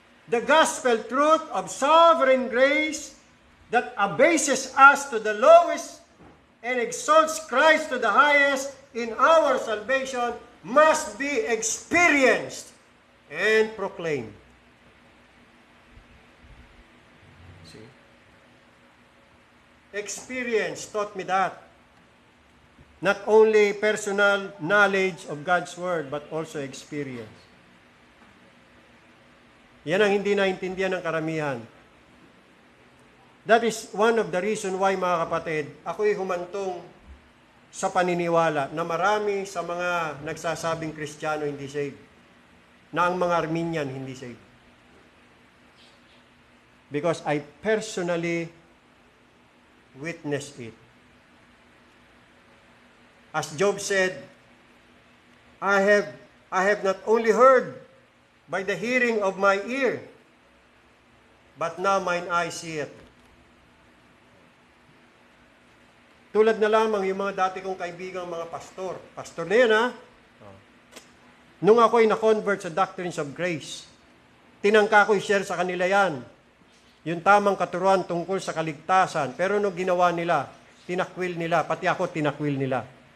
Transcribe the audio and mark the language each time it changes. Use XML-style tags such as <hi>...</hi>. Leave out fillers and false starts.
<en>The gospel truth of sovereign grace that abases us to the lowest and exalts Christ to the highest in our salvation must be experienced and proclaimed. See? Experience taught me that. Not only personal knowledge of God's Word, but also experience.</en> <tl>Yan ang hindi naintindihan ng karamihan.</tl> <en>That is one of the reason why,</en> <tl>mga kapatid, ako'y humantong sa paniniwala na marami sa mga nagsasabing Kristiyano hindi saved, na ang mga Arminian hindi saved.</tl> <en>Because I personally witnessed it. As Job said, I have not only heard by the hearing of my ear, but now mine eye seeth.</en> <tl>Tulad na lamang yung mga dati kong kaibigang mga pastor. Pastor na yan, ha? Nung ako'y na-convert sa doctrines of grace, tinangka ko i-share sa kanila yan. Yung tamang katuruan tungkol sa kaligtasan. Pero nung ginawa nila, tinakwil nila, pati ako tinakwil nila.</tl>